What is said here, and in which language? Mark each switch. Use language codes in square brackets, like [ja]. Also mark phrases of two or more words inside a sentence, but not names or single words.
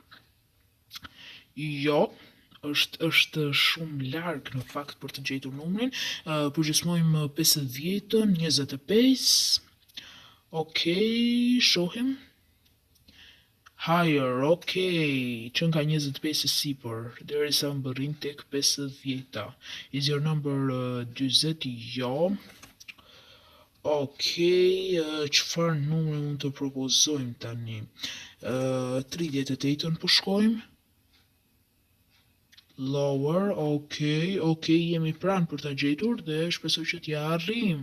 [sq] Jo, është shumë larg në fakt për të gjetur numrin. Përgjysmojmë 50-ën, 25. Okej, shohim. Higher, okej, që nga 25 e sipër, derisa mbërrin tek 50. [en] Is your number 40? [sq] Jo. Okej, çfarë numri mund të propozojmë tani? 38-ën po shkojmë. Lower, okej, jemi pranë për ta gjetur dhe shpresoj që t'ja arrijmë.